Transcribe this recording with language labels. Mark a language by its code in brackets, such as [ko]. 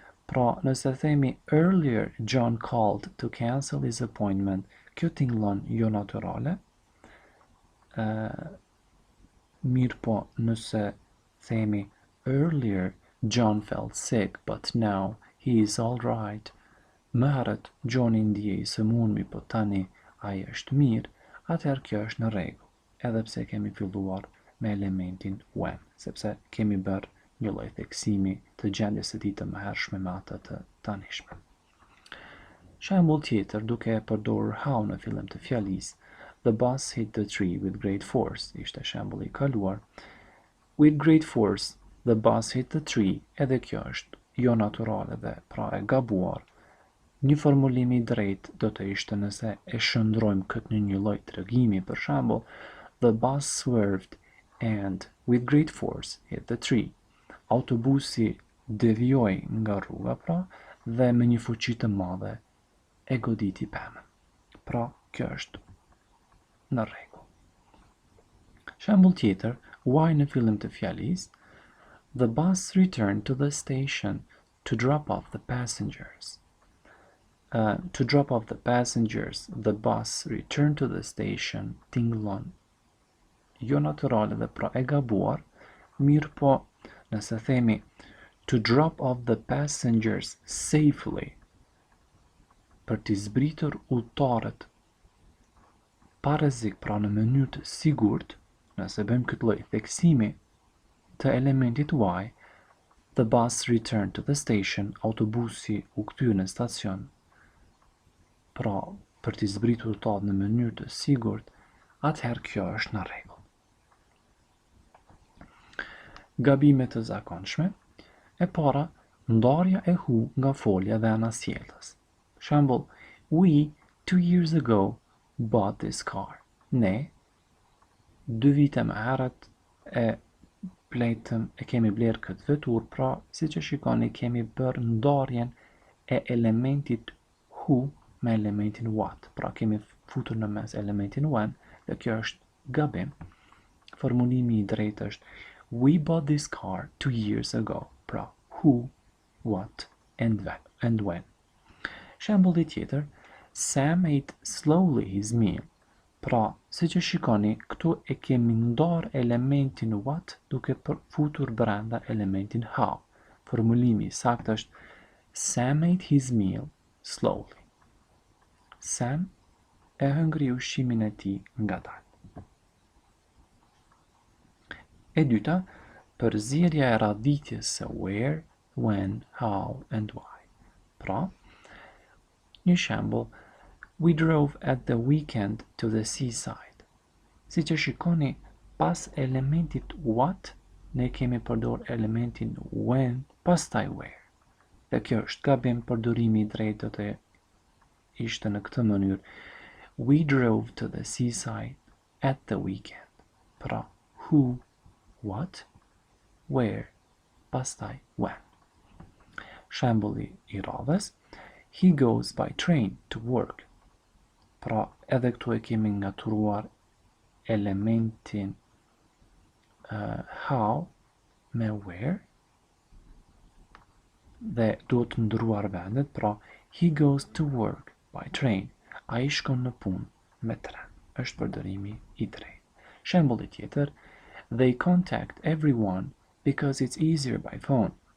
[sq] Pra, nëse themi [en] earlier John called to cancel his appointment, [sq] kjo tingëllon jo natyrale. Mirë po, nëse themi [en] earlier John felt sick, but now he is all right. [sq] Më herët Johni ndjej sëmurë, po tani ai është mirë, atëherë kjo është në rregull, edhe pse kemi filluar me elementin when, sepse kemi bërë një lloj theksimi të gjendjes së tij të mëhershme me atë të tanishme. Shembull tjetër, duke e përdorur how në fillim të fjalisë, [en] The bus hit the tree with great force. [sq] Ishte shembulli I kaluar. [en] With great force, the bus hit the tree. [sq] Edhe kjo është jo natyrale dhe pra e gabuar. Një formulim I drejtë do të ishte nëse e shndrojmë këtë në një lloj tregimi, për shembull, [en] the bus swerved and with great force hit the tree. [sq] Autobusi devijoi nga rruga pra dhe me një fuqi të madhe e goditi pemën. Pra, kjo është në rregull. Shembull tjetër, why në fillim të fjalisë, [en] the bus returned to the station to drop off the passengers. To drop off the passengers, the bus returned to the station, [sq] tingëllon. Jo natyrale dhe pra e gabuar, mirë po nëse themi [en] to drop off the passengers safely, [sq] për t'i zbritur udhëtarët pa rrezik, pra në mënyrë të sigurt, nëse bëjmë këtë lloj theksimi të elementit why, [en] the bus returned to the station, [sq] autobusi u kthye në stacion, pra për t'i zbritur udhëtarët në mënyrë të sigurt, atëherë kjo është në rregull. Gabime të zakonshme. E para, ndarja e hu nga folja dhe anasjellës. [en] Shembull, we 2 years ago bought this car. [sq] Ne 2 vite më herët e kemi bler këtë vetur, pra siç e shikoni kemi bërë ndarjen e elementit who me elementin what. Pra kemi futur në mes elementin when dhe kjo është gabim. Formulimi I drejtë është [en] we bought this car 2 years ago. Pra who, what, and when. [sq] Shembulli tjetër, [en] Sam ate slowly his meal. [sq] Pra, siç e shikoni, këtu e kemi ndar elementin what duke futur brenda elementin how. Formulimi I saktë është [en] Sam ate his meal slowly. [sq] Sam e hëngri ushqimin e tij ngadalë. E dyta, përzierja e radhitjes së where, when, how, and why. Pra, një shembull, [en] we drove at the weekend to the seaside. [sq] Si që shikoni, pas elementit what, ne kemi përdor elementin when, pastaj where. Dhe kjo është gabim, përdorimi I drejtë do të ishte në këtë mënyrë. [en] We drove to the seaside at the weekend. Pra, who, what, where, [sq] pastaj [en] when. [sq] Shembulli I radhës, [en] he goes by train to work. [sq] Pra, edhe këtu e kemi ngaturuar elementin how me where dhe duhet të ndryruar vendet, pra [en] he goes to work by train. [sq] Ai shkon në punë me tren. Është përdorimi I drejtë. Shembulli tjetër, [en] they contact everyone because it's easier by phone.